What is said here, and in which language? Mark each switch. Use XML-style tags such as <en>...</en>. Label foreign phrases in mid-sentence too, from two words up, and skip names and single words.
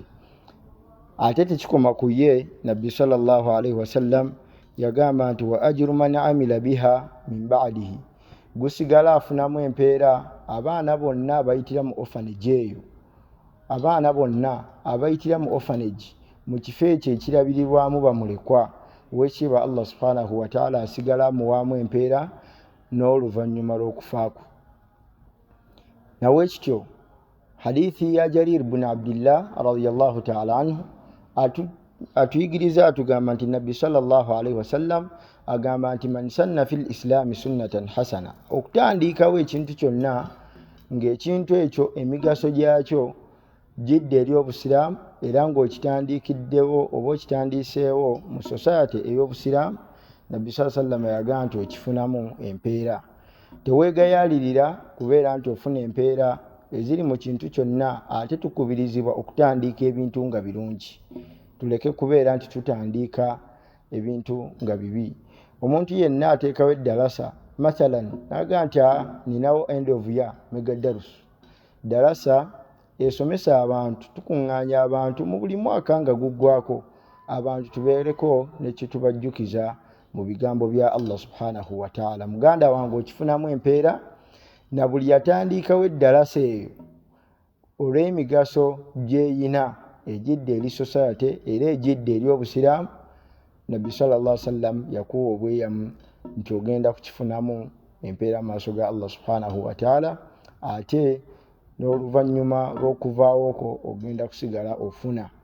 <lg>Ate tekikoma ku ye, Nabbi</lg> <ar>صلى الله عليه وسلم</ar> <lg>yagamba nti</lg> <ar>وأجر من عمل بها من بعده,</ar> <lg>gusigala afunamu empeera abaana bonna abayitira mu orphanage eyo, abaana bonna abayitira mu orphanage mu kifo ekyo ekirabirirwamu bamulekwa, ow'ekitiibwa Allah</lg> <ar>سبحانه وتعالى</ar> <lg>asigala amuwaamu empeera n'oluvannyuma lw'okufaaku. Nawekityo hadithi ya Jarir ibn Abdillah</lg> <ar>رضي الله تعالى عنه</ar> <lg>atuyigiriza atugamba nti Nabbi</lg> <ar>صلى الله عليه وسلم</ar> <lg>agamba nti</lg> <ar>من سن في الإسلام سنة حسنة,</ar> <lg>okutandiikawo ekintu kyonna ng'ekintu ekyo emigaso gyakyo jidde eri obusiraamu era ng'okitandikiddewo oba okitandiiseewo mu society ey'obusiraamu, nabbi sallama yagamba nti okifunamu empeera. Teweegayaalirira kubeera nti ofuna empeera eziri mu kintu kyonna, ate tukubirizibwa okutandiika ebintu nga birungi. Tuleke kubeera nti tutandiika ebintu nga bibi. Omuntu yenna ateekawo eddalasa, mathalan naga nti ninawo</lg> <en>end of year mega</en> <lg>darusu, dalasa esomesa abantu, tukuŋŋaanya abantu mu buli mwaka nga guggwako, abantu tubeereko ne kitubajjukiza mu bigambo bya Allah</lg> <ar>سبحانه وتعالى.</ar> <lg>Muganda wange okifunamu empeera, na buli yatandiikawo eddalasa eyo olw'emigaso gy'eyina ejidde eri society era ejidde eri obusiraamu, nabbi</lg> <ar>صلى الله عليه وسلم</ar> <lg>yakuwa obweyamu nti ogenda kukifunamu empeera mu maaso ga Allah</lg> <ar>سبحانه وتعالى,</ar> <lg>ate n'oluvannyuma lw'okuvaawo okwo ogenda kusigala ofuna.</lg>